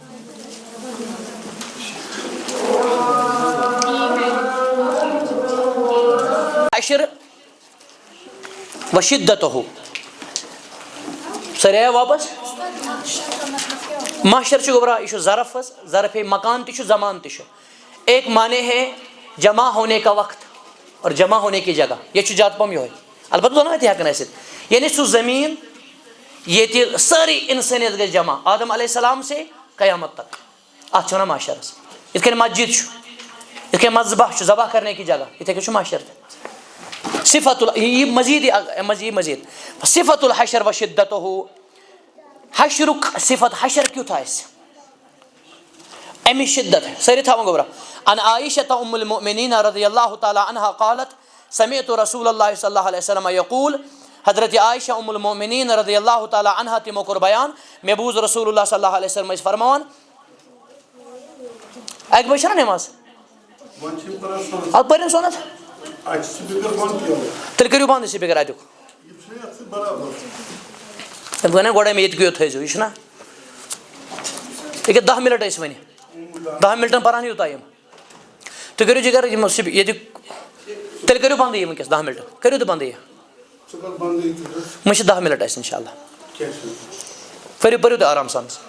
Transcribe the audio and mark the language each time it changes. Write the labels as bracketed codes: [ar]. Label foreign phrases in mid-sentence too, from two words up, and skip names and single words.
[ar] حشر و شدتہُ, [ks] سٲری آیا واپس. محشر چھُ گوٚبرا, یہِ چھُ ظرف حظ, [ur] ظرف ہے مکان [ks] تہِ چھُ, زمان تہِ چھُ. [ur] ایک معنی ہے جمع ہونے کا وقت اور جمع ہونے کی جگہ, [ks] ییٚتہِ چھُ زیادٕ پہم یِہوے, البتہ دۄنوے تہِ ہٮ۪کن ٲسِتھ. یعنی سُہ زمیٖن ییٚتہِ سٲرٕے اِنسٲنیت گژھِ جمع, [ur] آدم علیہ السلام سے قیامت تک, [ks] اتھ چھِ ونان محشر حظ. یِتھ کٔنۍ مسجد چھُ, یِتھ کٔنۍ مذبح چھُ, [ur] ذبح کرنے کی جگہ, [ks] یِتھے کٔنۍ چھُ محشر تہِ. صفت یہِ مزیٖد صفت [ar] الحشر و شدتہُ, [ks] حشرُک صفت, حشر کیُتھ آسہِ, امِچ شدت, سٲری تھاوان گوٚبرا. [ar] ان عائشة ام المؤمنین رضی اللہ تعالیٰ عنہا قالت سمعت رسول اللہ صلی اللہ علیہ وسلم یقول, [ks] حضرت عائشہ ام المؤمنین [ar] رضی اللہ تعالیٰ عنہا [ks] تِمو کوٚر بیان, مےٚ بوٗز [ar] رسول اللہ صلی اللہ علیہ وسلم [ks] ٲسۍ فرماوان. اکہِ بجہِ چھےٚ نا نٮ۪ماز, ادٕ پٔرِن سۄنت, تیل کٔرِو بنٛد سپیٖکر اتیُک تٔمۍ وَنے گۄڈے مےٚ ییٚتہِ کیو تھٲیزیو یہِ چھُنہ ییٚکیٛاہ 10 مِنٹ ٲسۍ وۄنۍ 10 مِنٹن پران یوٗتاہ یِم تُہۍ کٔرِو جِگر یِم ییٚتیُک تیٚلہِ کٔرِو بنٛدٕے یہِ وٕنکٮ۪س 10 مِنٹ کٔرِو تُہۍ بنٛدٕے یہِ وۄنۍ چھِ 10 مِنٹ اَسہِ [ar] اِنشاء اللہ [ks] پٔرِو تُہۍ آرام سان